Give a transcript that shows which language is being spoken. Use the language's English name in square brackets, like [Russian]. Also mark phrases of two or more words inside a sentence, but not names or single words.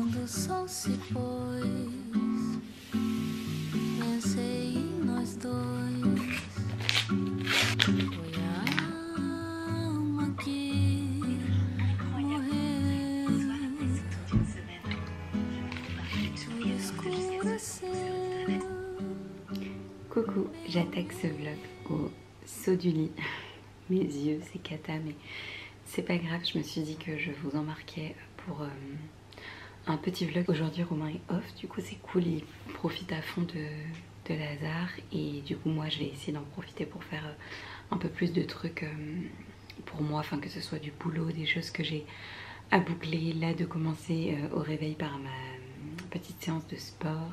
[Portuguese] sol se pôs, pensei em nós dois. Foi a alma que morreu, tudo escureceu. [French] Coucou, j'attaque ce vlog au saut du lit. Mes yeux, c'est cata, mais c'est pas grave, je me suis dit que je vous embarquais pour un petit vlog. Aujourd'hui Romain est off, du coup c'est cool, il profite à fond de Lazare et du coup moi je vais essayer d'en profiter pour faire un peu plus de trucs pour moi, enfin que ce soit du boulot, des choses que j'ai à boucler, là de commencer au réveil par ma petite séance de sport.